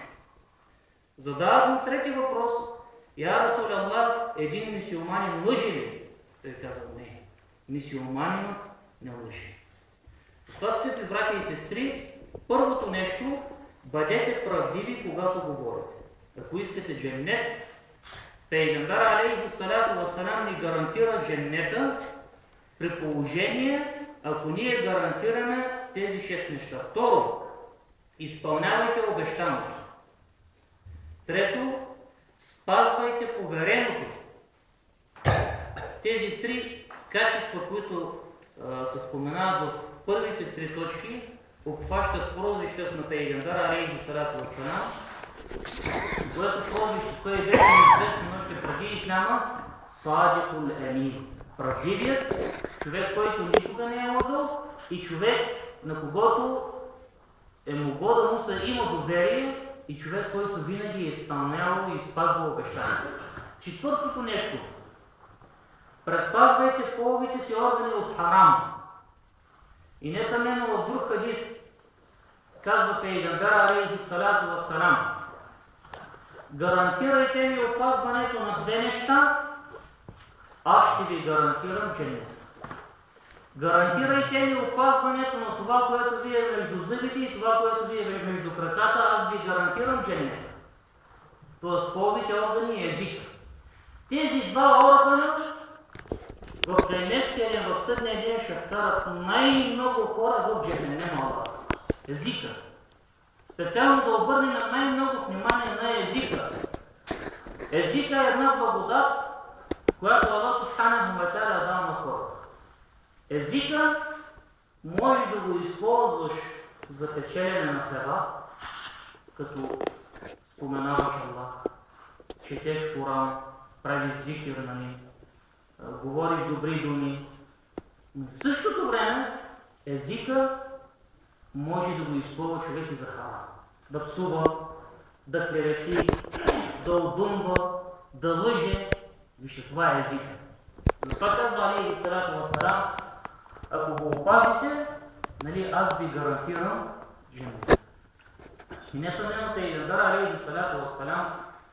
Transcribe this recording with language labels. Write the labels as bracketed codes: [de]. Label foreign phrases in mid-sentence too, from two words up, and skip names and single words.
[bg] Задават му трети въпрос: [ar] يا رسول الله, [bg] един мюсюлманин лъжи ли? Той казал, не. Мюсюлманинът не лъжи. Това, скъпи братя и сестри, първото нещо, бъдете правдиви, когато говорите. Ако искате дженнет, Пейгамбер [ar] عليه الصلاة والسلام [bg] ни гарантира дженнета при положение, ако ние гарантираме тези 6 неща. Второ, изпълнявайте обещаното. Трето, спазвайте повереното. Тези 3 качества, които се споменават в първите 3 точки, обхващат прозвището на Пейгамбер [ar] عليه الصلاة والسلام, [bg] което прозвище той беше известен още преди исляма, Садикул Амин. Правдивият, човек, който никога не е лъгал и човек, на когото е могло да му се има доверие и човек, който винаги е изпълнявал и спазвал обещания. Четвъртото нещо. Предпазвайте половите си органи от харам. И несъмнено в друг хадис казва Пейгамбер [ar] عليه الصلاة والسلام: [bg] гарантирайте ми опазването на 2 неща, аз ще ви гарантирам дженнет. Гарантирайте ми опазването на това, което ви е между зъбите и това, което ви е между краката, аз ви гарантирам дженнет. Тоест половите органи и езика. Тези 2 органа в днешния ден, в съдния ден ще вкарат най-много хора в джехенема. Езика. Специално да обърнем най-много внимание на езика. Езика е една благодат, която Аллах [ar] سبحانه وتعالى [bg] дал на хората. Езика може да го използваш за печелене на себе, като споменаваш Аллах, четеш Коран, правиш зикир на него, говориш добри думи. Но в същото време езика може да го използва човек и за харам. Да псува, да клевети, да одумва, да лъже. Вижте, това е езика. Затова казва [ar] عليه الصلاة والسلام: [bg] ако го опазите, нали, аз ви гарантирам дженнет. И несъмнено Пейгамбер [ar] عليه الصلاة والسلام